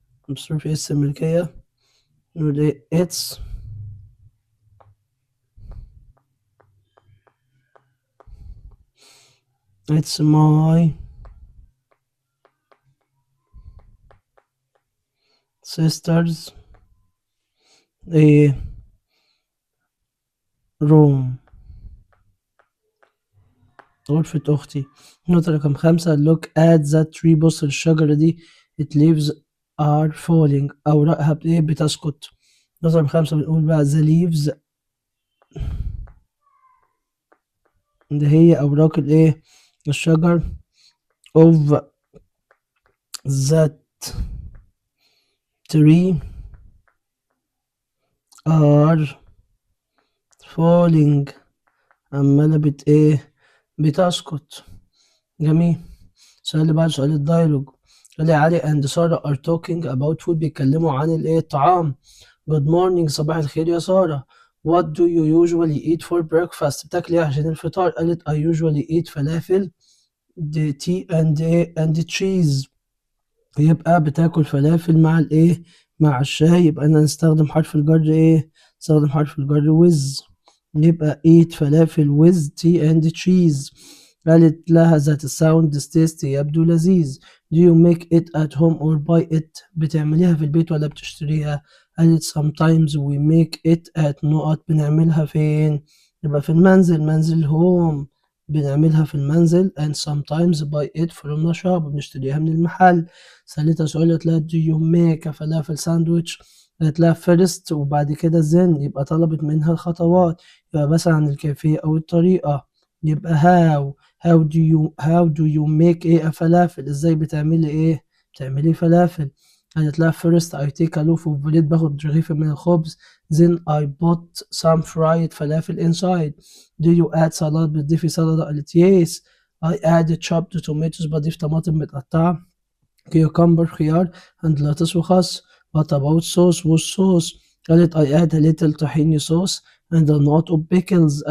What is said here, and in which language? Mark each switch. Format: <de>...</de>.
<en>apostrophe</en> <ar>اس الملكية نقول ايه</ar> <en>it's my sisters a room</en> <ar>غرفة أختي. نقطة رقم 5</ar> <en>look at that tree</en> <ar>بص الشجرة دي</ar> <en>it leaves are falling</en> <ar>أوراقها بتسقط. نقطة رقم 5 بنقول بقى</ar> <en>the leaves</en> <ar>اللي هي أوراق الإيه الشجر</ar> <en>of that tree are falling</en> <ar>عمالة بتسقط. جميل. السؤال اللي بعد سؤال الدايلوج قال لي علي and سارة</ar> <en>are talking about food</en> <ar>بيتكلموا عن الطعام.</ar> <en>good morning</en> <ar>صباح الخير يا سارة.</ar> <en>what do you usually eat for breakfast</en> <ar>بتاكل ايه عشان الفطار. قالت</ar> <en>I usually eat فلافل tea and cheese</en> <ar>يبقى بتاكل فلافل مع مع الشاي، يبقى أنا نستخدم حرف الجر إيه؟ نستخدم حرف الجر with. يبقى</ar> <en>eat فلافل with tea and cheese.</en> <ar>قالت لها</ar> <en>that sound tasty</en> <ar>يبدو لذيذ.</ar> <en>do you make it at home or buy it؟</en> <ar>بتعمليها في البيت ولا بتشتريها؟</ar> <en>قالت sometimes we make it at نقط.</en> <ar>بنعملها فين؟ يبقى في المنزل، منزل</ar> <en>home</en> <ar>بنعملها في المنزل.</ar> <en>and sometimes buy it from the shop</en> <ar>بنشتريها من المحل. سألتها سؤال، قالت لها</ar> <en>do you make فلافل sandwich?</en> <ar>قالت لها first وبعد كده then، يبقى طلبت منها الخطوات، يبقى بس عن الكيفية أو الطريقة. يبقى</ar> <en>how do you make</en> <ar>إيه فلافل؟ إزاي بتعملي إيه؟ بتعملي فلافل. قالت لها</ar> <en>first I take a loaf of bread</en> <ar>باخد رغيف من الخبز.</ar> <en>then I put some fried فلافل inside. do you add salad</en> <ar>بتضيفي سلطة؟</ar> <en>قالت yes I add chopped tomatoes</en> <ar>بضيف طماطم متقطعة.</ar> <en>cucumber خيار and lettuce وخس. what about sauce</en> <ar>والصوص؟</ar> <en>قالت I add a little tahini sauce and a lot of pickles.</en>